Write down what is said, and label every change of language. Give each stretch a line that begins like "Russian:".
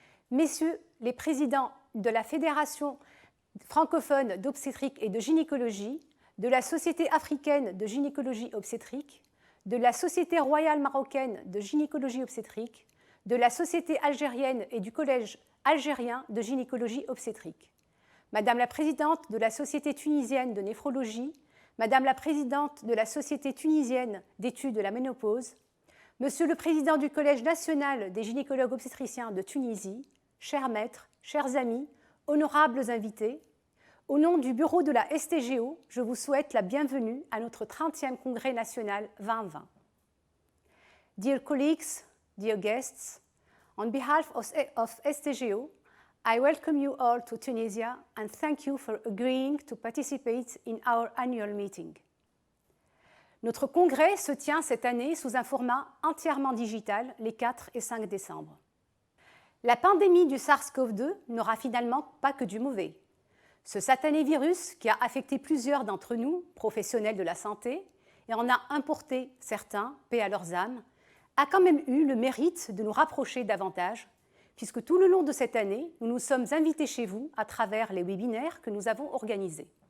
French: Messieurs les présidents de la Fédération francophone d'obstétrique et de gynécologie, de la Société africaine de gynécologie obstétrique, de la Société royale marocaine de gynécologie obstétrique, de la Société algérienne et du Collège algérien de gynécologie obstétrique, Madame la présidente de la Société tunisienne de néphrologie, Madame la présidente de la Société tunisienne d'études de la ménopause, Monsieur le président du Collège national des gynécologues obstétriciens de Tunisie, chers maîtres, chers amis, honorables invités, au nom du bureau de la STGO, je vous souhaite la bienvenue à notre 30e congrès national 2020.
English: Dear colleagues, dear guests, on behalf of STGO, I welcome you all to Tunisia and thank you for agreeing to participate in our annual meeting.
French: Notre congrès se tient cette année sous un format entièrement digital les 4 et 5 décembre. La pandémie du SARS-CoV-2 n'aura finalement pas que du mauvais. Ce satané virus qui a affecté plusieurs d'entre nous, professionnels de la santé, et en a importé certains, paix à leurs âmes, a quand même eu le mérite de nous rapprocher davantage, puisque tout le long de cette année, nous nous sommes invités chez vous à travers les webinaires que nous avons organisés.